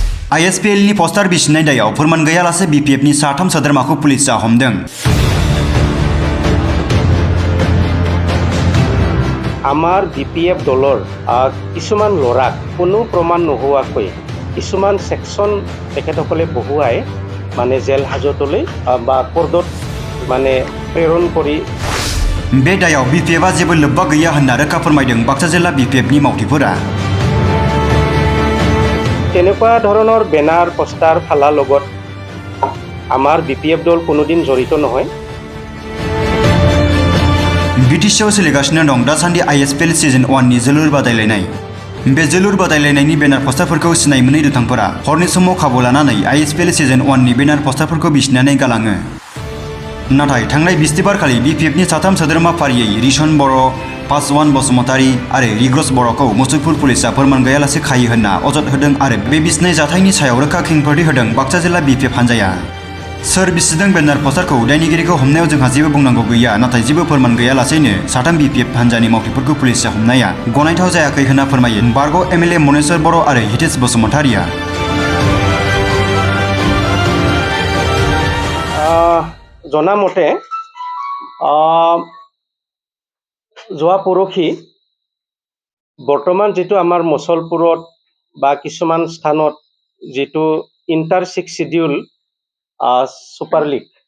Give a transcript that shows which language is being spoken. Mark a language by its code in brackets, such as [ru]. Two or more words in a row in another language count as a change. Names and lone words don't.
[brx] ISPL नि पोस्टार बिसिनाय दायाव फोरमान गैयालासे BPF नि साथाम सोद्रोमाखौ पुलिसआ हमदों। [as] आमार BPF दলৰ কিছুমান লৰাক কোনো প্ৰমাণ নোহোৱাকৈ কিছুমান সেকশন তেখেতসকলে বহুৱাই মানে জেল হাজতলৈ বা কোৰ্টত মানে প্ৰেৰণ কৰি [brx] बे दायाव BPF आ जेबो लोब्बा गैया होनना रोखा फोरमायदों बाक्सा जिल्ला BPF नि मावथिफोरा। [as] তেনেকুৱা ধৰণৰ বেনাৰ পোষ্টাৰ ফালা লগত আমাৰ BPF দল কোনোদিন জড়িত নহয়। [brx] BTC आव सोलिगासिनो दं दासान्दि ISPL सिजन 1 नि जोलुर बादायलायनाय। बे जोलुर बादायलायनायनि बेनार पोस्टारफोरखौ सिनाय मोनै दुथांफोरा हरनि समाव खाबु लानानै ISPL सिजन 1 नि बेनार पोस्टारफोरखौ बिसिनानै गालाङो। नाथाय थांनाय बिस्तिबारखालि BPF नि साथाम सोद्रोमा फारियै रिसन बर', पासवान बसुमतारी आरो रिग्रस बर'खौ मुसलपुर पुलिसआ फोरमान गैयालासे खायो होनना अजद होदों आरो बे बिसिनाय जाथायनि सायाव रोखा खेंफोरथि होदों बाक्सा जिल्ला BPF हानजाया। सोर बिसिदों बेनार पोस्टारखौ दायनिगिरिखौ हमनायाव जोंहा जेबो बुंनांगौ गैया, नाथाय जेबो फोरमान गैयालासेनो साथाम BPF हानजानि मावथिफोरखौ पुलिसआ हमनाया गनायथाव जायाखै होनना फोरमायो बारग' MLA मनेश्वर बर' आरो हितेश बसुमतारीया। [as] জনামতে যোৱা পৰহি বৰ্তমান যিটো আমাৰ মুছলপুৰত বা কিছুমান স্থানত যিটো ইণ্টাৰ 6 শিডিউল সুপাৰ লীগ